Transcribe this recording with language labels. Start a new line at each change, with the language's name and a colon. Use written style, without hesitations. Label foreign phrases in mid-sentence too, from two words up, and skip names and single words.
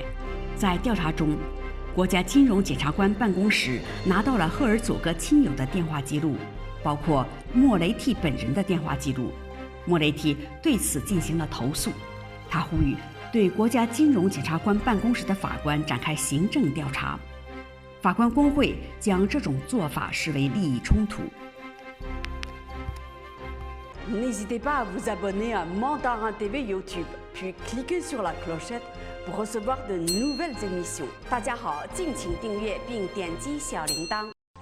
Chinese: 在调查中，国家金融检察官办公室拿到了赫尔佐格亲友的电话记录，包括莫雷蒂本人的电话记录。莫雷蒂对此进行了投诉。他呼吁对国家金融检察官办公室的法官展开行政调查。法官工会将这种做法视为利益冲突。
French: N'hésitez pas à vous abonner à Mandarin TV YouTube, puis cliquez sur la clochette pour recevoir de nouvelles émissions.
Chinese: 大家好，敬请订阅并点击小铃铛。